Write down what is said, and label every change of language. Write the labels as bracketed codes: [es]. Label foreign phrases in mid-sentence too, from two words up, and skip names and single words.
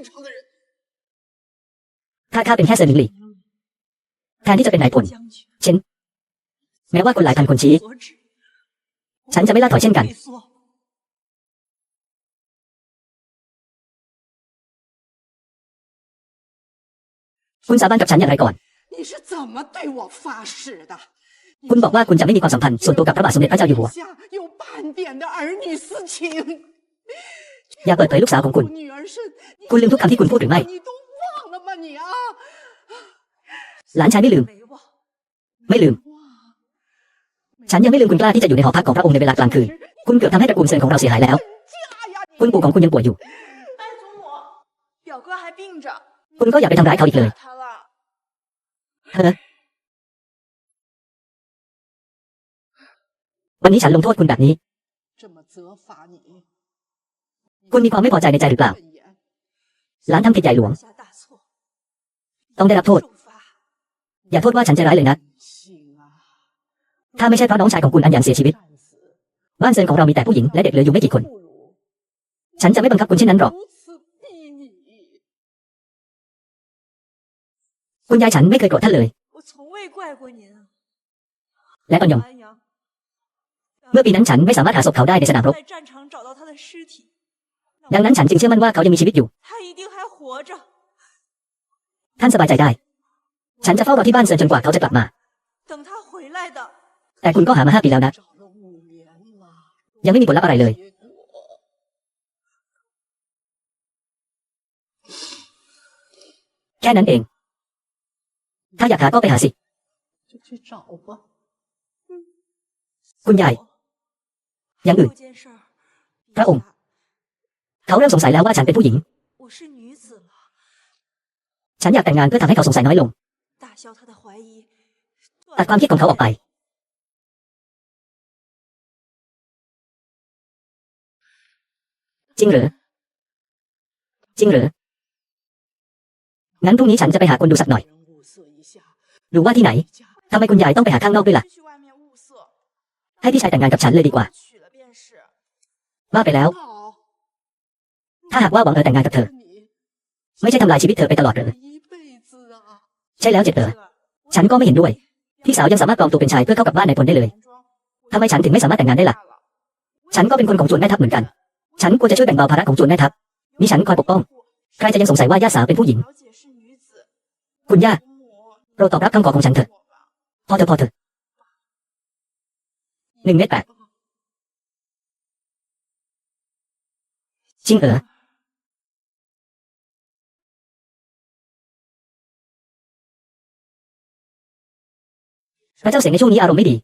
[th] ถ้าข้าเป็นแค่เซินหมิงหลี่ แทนที่จะเป็นนายพล เช่น แม้ว่าคนหลายพันคนชี้ ฉันจะไม่ล่าถอยเช่นกัน คุณสาบานกับฉันอย่างไรก่อน [zh] 你是怎么对我发誓的？ [th] คุณบอกว่าคุณจะไม่มีความสัมพันธ์ส่วนตัวกับพระบาทสมเด็จพระเจ้าอยู่หัว [zh] 有半点的儿女私情。 [th] อย่าเปิดเผยลูกสาวของคุณ [zh] 女儿是 [th] คุณลืมทุกคำที่คุณพูดหรือไม่ [zh] 你都忘了吗你啊？ [th] หลานชายไม่ลืม [zh] 没忘。 [th] ไม่ลืม ฉันยังไม่ลืมคุณกล้าที่จะอยู่ในหอพักของพระองค์ในเวลากลางคืน คุณเกือบทำให้ตระกูลเซินของเราเสียหายแล้ว คุณปู่ของคุณยังป่วยอยู่ [zh] 班祖母，表哥还病着。 [th] คุณก็อย่าไปทำร้ายเขาอีกเลย [zh] 他了。 [th] เฮ้อวันนี้ฉันลงโทษคุณแบบนี้ [zh] 这么责罚你， [th] คุณมีความไม่พอใจในใจหรือเปล่า [zh] 慎言 [th] หลานทำผิดใหญ่หลวง [zh] 下大错， [th] ต้องได้รับโทษ [zh] 受罚。 [th] อย่าโทษว่าฉันใจร้ายเลยนะ [zh] 行啊， [th] ถ้าไม่ใช่เพราะน้องชายของคุณอันหยางเสียชีวิต [zh] 战死 [th] บ้านเซินของเรามีแต่ผู้หญิงและเด็กเหลืออยู่ไม่กี่คน [zh] 不如 [th] ฉันจะไม่บังคับคุณเช่นนั้นหรอก [zh] 如此逼你。 [th] คุณยายฉันไม่เคยโกรธท่านเลย [zh] 我从未怪过您啊。 [th] และตอนยอง [zh] 安阳， [th] เมื่อปีนั้นฉันไม่สามารถหาศพเขาได้ในสนามรบ [zh] 在战场找到他的尸体， [th] ดังนั้นฉันจึงเชื่อมั่นว่าเขายังมีชีวิตอยู่ [zh] 他一定还活着。 [th] ท่านสบายใจได้ ฉันจะเฝ้ารอที่บ้านเซินจนกว่าเขาจะกลับมา [zh] 等他回来的。 [th] แต่คุณก็หามา5 ปีแล้วนะ [zh] 找了5年了， [th] ยังไม่มีผลลัพธ์อะไรเลย [zh] 结果 [th] แค่นั้นเอง ถ้าอยากหาก็ไปหาสิ [zh] 就去找吧。 [th] คุณยาย อย่างอื่น [zh] 有件事儿， [th] พระองค์ เขาเริ่มสงสัยแล้วว่าฉันเป็นผู้หญิง [zh] 我是女子了， [th] ฉันอยากแต่งงานเพื่อทำให้เขาสงสัยน้อยลง [zh] 打消他的怀疑， [th] ตัดความคิดของเขาออกไป จริงเหรอ จริงเหรอ งั้นพรุ่งนี้ฉันจะไปหาคนดูสักหน่อย [zh] 物色一下， [th] หรือว่าที่ไหน ทำไมคุณยายต้องไปหาข้างนอกด้วยล่ะ [zh] 去外面物色， [th] ให้พี่ชายแต่งงานกับฉันเลยดีกว่า [zh] 娶了便是。 [th] ว่าไปแล้ว [zh] 好， [th] ถ้าหากว่าหวังแต่งงานกับเธอ [zh] 你 [th] ไม่ใช่ทำลายชีวิตเธอไปตลอดเหรอ [zh] 一辈子啊。 [th] ใช่แล้วเจ็ดเหรอ ฉันก็ไม่เห็นด้วย พี่สาวยังสามารถปลอมตัวเป็นชายเพื่อเข้ากับบ้านนายพลได้เลย ทำไมฉันถึงไม่สามารถแต่งงานได้ล่ะ ฉันก็เป็นคนของจวนแม่ทัพเหมือนกัน ฉันควรจะช่วยแบ่งเบาภาระของจวนแม่ทัพมีฉันคอยปกป้อง ใครจะยังสงสัยว่าย่าสาวเป็นผู้หญิง [zh] 小姐是女子， [th] คุณย่า [zh] 母 [th] โปรดตอบรับคำขอของฉันเถอะ พอเถอะ1 เมตร 8จริงเหรอ พระเจ้าเสงในช่วงนี้อารมณ์ไม่ดี